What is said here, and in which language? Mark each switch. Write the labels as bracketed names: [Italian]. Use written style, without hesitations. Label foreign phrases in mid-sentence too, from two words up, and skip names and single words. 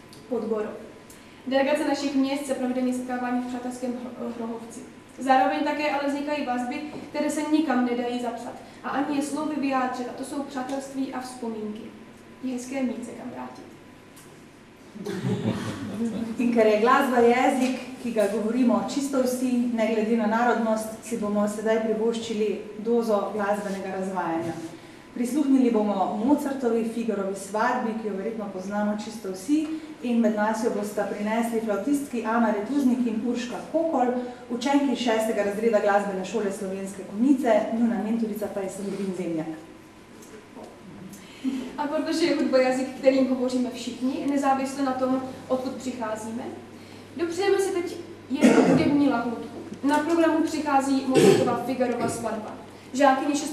[Czech] Delegace našich měst se pravidelně setkávání v přátelském Hrohovci. Zároveň také ale vznikají vazby, které se nikam nedají zapsat a ani je slovy vyjádřit, a to jsou přátelství a vzpomínky. Je hezké mít se kam vrátit. [Slovenian] In ker je glasba jezik, ki ga govorimo čisto vsi, ne glede na narodnost, si bomo sedaj privoščili dozo glasbenega razvajanja. Prisluhnili bomo Mozartovi Figarovi svadbi, ki jo verjetno poznamo čisto vsi, in med nas jo bosta prinesli flautistki Ana Retuznik in Urška Kokol, učenki 6. razreda glasbene šole Slovenske Konjice, njuna mentorica pa je Sandrin Zemljak. [Czech] A protože je hudba jazyk, kterým hovoříme všichni, nezávisle na tom, odkud přicházíme, dopřejeme si teď jednu hudební lahůdku. Na programu přichází Mozartova Figarova svatba. Žákyně 6.